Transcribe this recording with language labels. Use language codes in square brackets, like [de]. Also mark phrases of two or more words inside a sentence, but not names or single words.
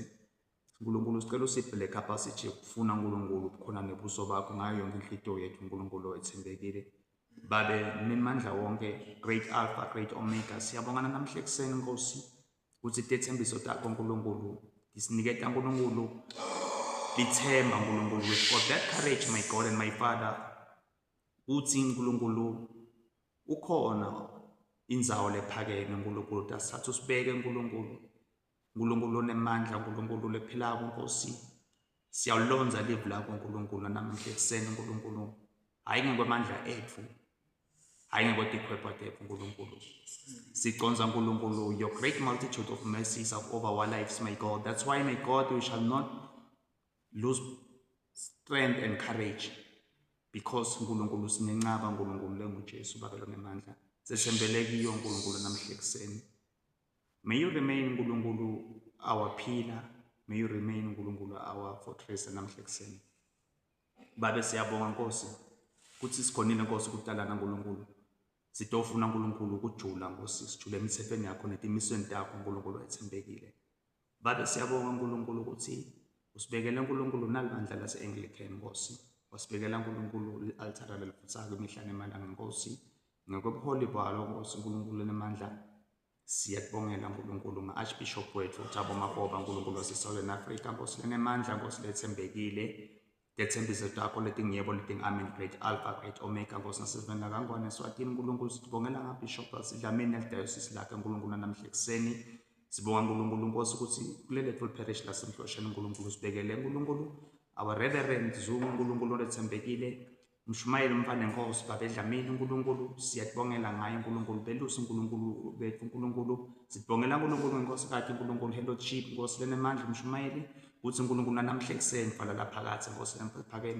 [ss] uNkulunkulu sicela usiphe le capacity yokufuna uNkulunkulu khona nebuso bakho ngayo yonke inhliziyo yethu uNkulunkulu ethembekile. Babe nimandla wonke, [en] great Alpha, great Omega, [ss] siyabonga namhla ekuseni Nkosi ukuthi tethembiso takho uNkulunkulu disiniketa uNkulunkulu lithemba uNkulunkulu. [en] We've got that courage, my God and my Father, [ss] uthi uNkulunkulu ukhona inzawo lephakeme uNkulunkulu tasithatha usibeke uNkulunkulu onemandla, uNkulunkulu lephilako Nkosi. Siyawulonza live lakho uNkulunkulu namhla ekuseni uNkulunkulu, hayi ngekwamandla ethu, hayi ngekwezikhwepha tethu uNkulunkulu. Siconza uNkulunkulu [en] your great multitude of mercies over our lives, my God. That's why, my God, we shall not lose strength and courage, because [ss] uNkulunkulu sinencaba uNkulunkulu lenguJesu babelo ngemandla. Sesembele kiyo uNkulunkulu namhla ekuseni. [en] May you remain uNkulunkulu our pillar, may you remain uNkulunkulu our fortress [ss] namhla ekuseni. Babe siyabonga Nkosi ukuthi sikhonile Nkosi ukutalana uNkulunkulu. Sitofuna uNkulunkulu ukujula Nkosi, sijule emithethweni yakho netimisweni takho uNkulunkulu ethembekile. Babe siyabonga uNkulunkulu ukuthi usibekele uNkulunkulu nalibandla lase-Anglican Nkosi, wasibekela uNkulunkulu i-altara lelifuthako imihla nemandla Nkosi. Ngekwebuholi balo Nkosi uNkulunkulu nemandla siyakubongela uNkulunkulu nga-Archbishop wethu uThabo Makgoba uNkulunkulu wase-Southern Africa Nkosi lenemandla Nkosi lethembekile. Tethembiso takho letingiyebo leting-amen, [en] great Alpha, great Omega [ss] Nkosi nasivenda kangwane Eswatini uNkulunkulu. Sibongela ngaBishop Sidlamini nelidayosisi lakhe uNkulunkulu namhla ekuseni. Sibonga uNkulunkulu Nkosi ukuthi kuleli [en] full parish [ss] laseMhlosheni uNkulunkulu sibekele uNkulunkulu [en] our reverend [ss] Zungu uNkulunkulu olethembekile, Mshumayeli Mfane Nkosi Babe Dlamini uNkulunkulu siyakubongela ngaye uNkulunkulu. Belusi uNkulunkulu bethu uNkulunkulu sibongela uNkulunkulu Nkosi kathi uNkulunkulu Headship Nkosi lenemandla Mshumayeli uthi uNkulunkulu namhla ekuseni vala laphakathi Nkosi lemphakeme.